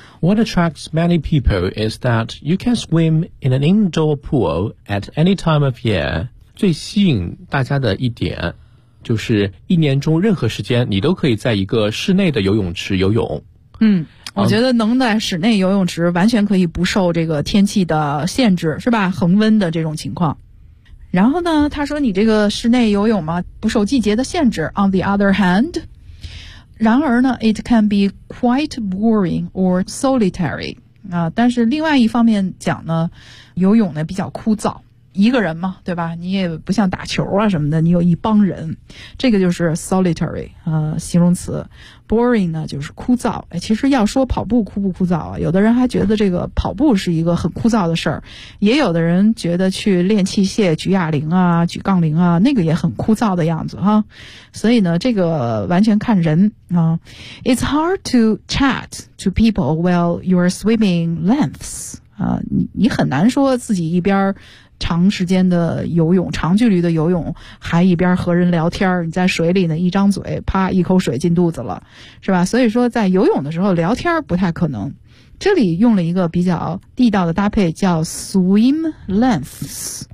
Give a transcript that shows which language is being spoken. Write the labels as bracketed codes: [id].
[en] What attracts many people is that you can swim in an indoor pool at any time of year。 [zh] 最吸引大家的一点就是一年中任何时间你都可以在一个室内的游泳池游泳。我觉得能在室内游泳池完全可以不受这个天气的限制是吧，恒温的这种情况。然后呢，他说你这个室内游泳吗？不受季节的限制。 [en] On the other hand, [zh] 然而呢 [en] ,it can be quite boring or solitary. [zh] 啊，但是另外一方面讲呢，游泳呢比较枯燥。一个人嘛，对吧？你也不像打球啊什么的，你有一帮人。这个就是 solitary, 形容词。boring 呢就是枯燥。其实要说跑步枯不枯燥啊，有的人还觉得这个跑步是一个很枯燥的事儿。也有的人觉得去练器械举哑铃啊举杠铃啊那个也很枯燥的样子哈。所以呢这个完全看人啊。 [en] It's hard to chat to people while you're swimming lengths. [zh] 你很难说自己一边长时间的游泳，长距离的游泳，还一边和人聊天，你在水里呢，一张嘴，啪，一口水进肚子了，是吧？所以说在游泳的时候聊天不太可能。这里用了一个比较地道的搭配，叫 [en] swim lengths。